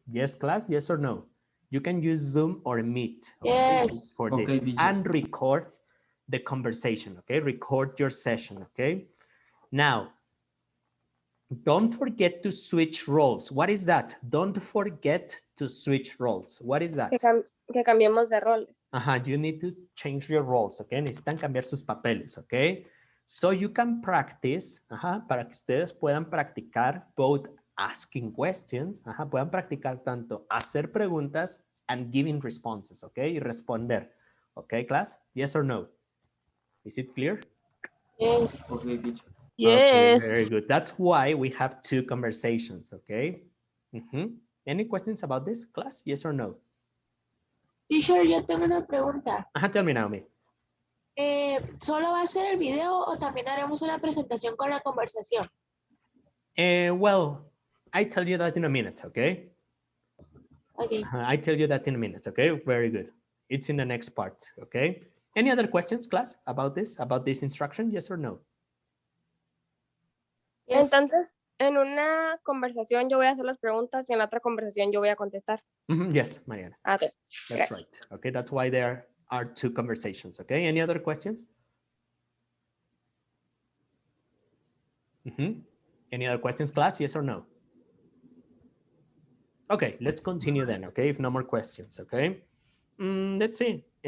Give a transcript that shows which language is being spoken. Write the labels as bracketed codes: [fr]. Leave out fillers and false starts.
[en] Yes, class, yes or no? You can use Zoom or Meet for this and record the conversation, okay? Record your session, okay? Now, don't forget to switch roles. What is that? Don't forget to switch roles. What is that? [es] Que cambiemos de roles. [en] You need to change your roles, okay? [es] Necesitan cambiar sus papeles, okay? [en] So you can practice, [es] para que ustedes puedan practicar [en] both asking questions, [es] puedan practicar tanto hacer preguntas [en] and giving responses, okay? [es] Y responder, [en] okay, class? Yes or no? Is it clear? Yes. Okay, teacher. Yes. Okay, very good. That's why we have two conversations, okay? Any questions about this, class? Yes or no? [es] Teacher, yo tengo una pregunta. [en] Tell me, Naomi. [es] ¿Solo va a ser el video o también haremos una presentación con la conversación? [en] Well, I tell you that in a minute, okay? Okay. I tell you that in a minute, okay? Very good. It's in the next part, okay? Any other questions, class, about this instruction? Yes or no? Yes. [es] Entonces, en una conversación yo voy a hacer las preguntas y en la otra conversación yo voy a contestar. [en] Yes, Mariana. Okay. That's right. Okay, that's why there are two conversations, okay? Any other questions? Any other questions, class? Yes or no? Okay, let's continue then, okay? If no more questions, okay? Let's see.